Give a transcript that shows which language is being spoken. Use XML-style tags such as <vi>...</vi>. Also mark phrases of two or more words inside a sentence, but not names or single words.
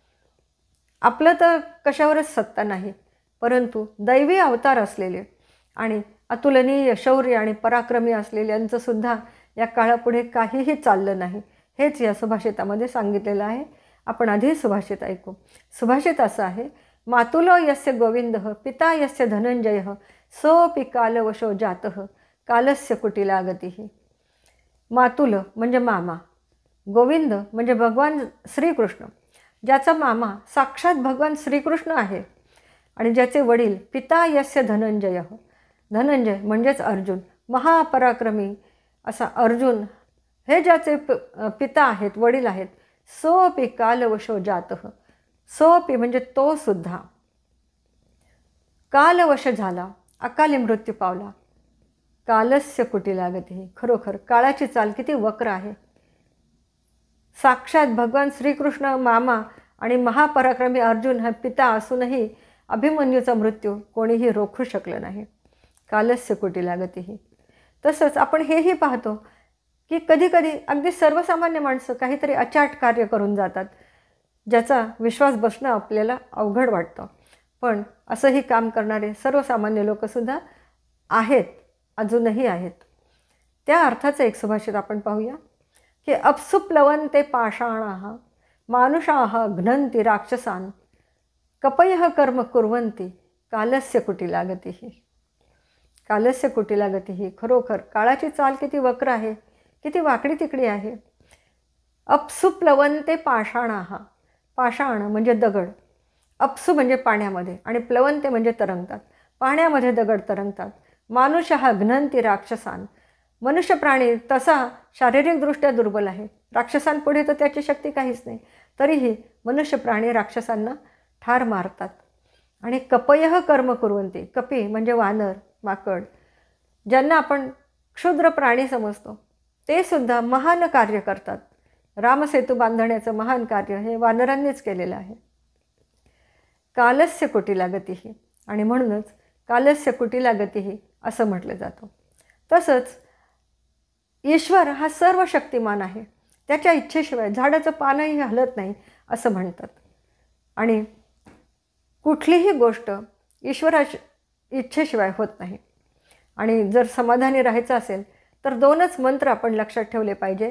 <mr>आपलं तर कशावरच सत्ता नाही, परंतु दैवी अवतार असलेले आणि अतुलनीय शौर्य आणि पराक्रमी असलेल्यांचंसुद्धा या काळापुढे काहीही चाललं नाही. हेच या सुभाषितामध्ये सांगितलेलं आहे. आपण आधी सुभाषित ऐकू. सुभाषित असं आहे:</mr> <sa>मातुलो यस्य गोविंदः पिता यस्य धनंजयः सोऽपि कालवशो जातः कालस्य कुटिला गतिः.</sa> <mr>मातुल म्हणजे मामा, गोविंद म्हणजे भगवान श्रीकृष्ण, ज्याचा मामा साक्षात भगवान श्रीकृष्ण आहे आणि ज्याचे वडील</mr> <sa>पिता यस्य धनंजयः,</sa> <mr>धनंजय म्हणजेच अर्जुन, महापराक्रमी असा अर्जुन हे ज्याचे पिता आहेत, वडील आहेत.</mr> <sa>सोऽपि कालवशो जातः,</sa> <mr>सोऽपि म्हणजे तो सुद्धा कालवश झाला, अकाली मृत्यू पावला.</mr> <sa>कालस्य कुटिला गतिः,</sa> <mr>खरोखर काळाची चाल किती वक्र आहे. साक्षात भगवान श्रीकृष्ण मामा आणि महापराक्रमी अर्जुन हा पिता असूनही अभिमन्यूचा मृत्यू कोणीही रोखू शकलं नाही.</mr> <sa>कालस्य कुटिला गतिः.</sa> <mr>तसंच आपण हेही पाहतो की कधीकधी अगदी सर्वसामान्य माणसं काहीतरी अचाट कार्य करून जातात, ज्याचा विश्वास बसणं आपल्याला अवघड वाटतं. पण असंही काम करणारे सर्वसामान्य लोकंसुद्धा आहेत, अजूनही आहेत. त्या अर्थाचं एक सुभाषित आपण पाहूया की</mr> <sa>अप्सु प्लवन्ते पाषाणाः मानुषाः घ्नन्ति राक्षसान् कपयः कर्म कुर्वन्ति कालस्य कुटिला गतिः. कालस्य कुटिला गतिः.</sa> <mr>खरोखर काळाची चाल किती वक्र आहे, किती वाकडी तिकडी आहे.</mr> <sa>अप्सु प्लवन्ते पाषाणाः,</sa> <mr>पाषाण म्हणजे दगड, अप्सु म्हणजे पाण्यामध्ये आणि प्लवन्ते म्हणजे तरंगतात. पाण्यामध्ये दगड तरंगतात.</mr> <sa>मानुषः घ्नन्ति राक्षसान्,</sa> <mr>मनुष्य प्राणी तसा शारीरिकदृष्ट्या दुर्बल आहे. राक्षसांपुढे तर त्याची शक्ती काहीच नाही, तरीही मनुष्य प्राणी राक्षसांना ठार मारतात. आणि</mr> <sa>कपयः कर्म कुर्वन्ति,</sa> <mr>कपी म्हणजे वानर, माकड, ज्यांना आपण क्षुद्र प्राणी समजतो, ते सुद्धा महान कार्य करतात. रामसेतू बांधण्याचं महान कार्य हे वानरांनीच केलेलं आहे.</mr> <sa>कालस्य कुटिला गतिः,</sa> <mr>आणि म्हणूनच</mr> <sa>कालस्य कुटिला गतिः</sa> <mr>असं म्हटलं जातं. तसंच ईश्वर हा सर्व शक्तिमान आहे. त्याच्या इच्छेशिवाय झाडाचं पानही हलत नाही असं म्हणतात. आणि कुठलीही गोष्ट ईश्वराच्या इच्छेशिवाय होत नाही. आणि जर समाधानी राहायचं असेल तर 2च मंत्र आपण लक्षात ठेवले पाहिजे.</mr>